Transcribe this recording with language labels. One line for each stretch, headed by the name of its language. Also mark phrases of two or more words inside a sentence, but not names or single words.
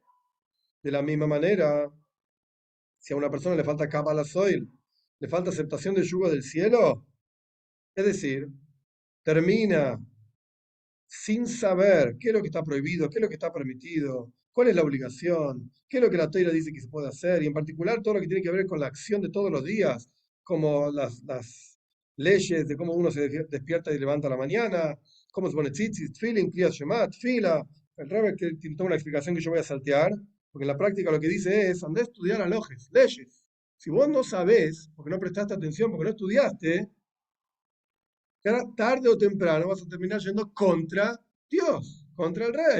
Spanish: De la misma manera, si a una persona le falta
Hebrew: קבלת עול,
Spanish: le falta aceptación del yugo del cielo, es decir, termina sin saber qué es lo que está prohibido, qué es lo que está permitido, cuál es la obligación, qué es lo que la Torah dice que se puede hacer, y en particular todo lo que tiene que ver con la acción de todos los días, como las leyes de cómo uno se despierta y levanta a la mañana, cómo se pone tzitzit, tefilin,
Hebrew: קריאת שמע,
Spanish: tefila. El Rebbe tiene toda una explicación que yo voy a saltear, porque en la práctica lo que dice es, andá a estudiar alojes, leyes. Si vos no sabés, porque no prestaste atención, porque no estudiaste, tarde o temprano vas a terminar yendo contra Dios, contra el rey.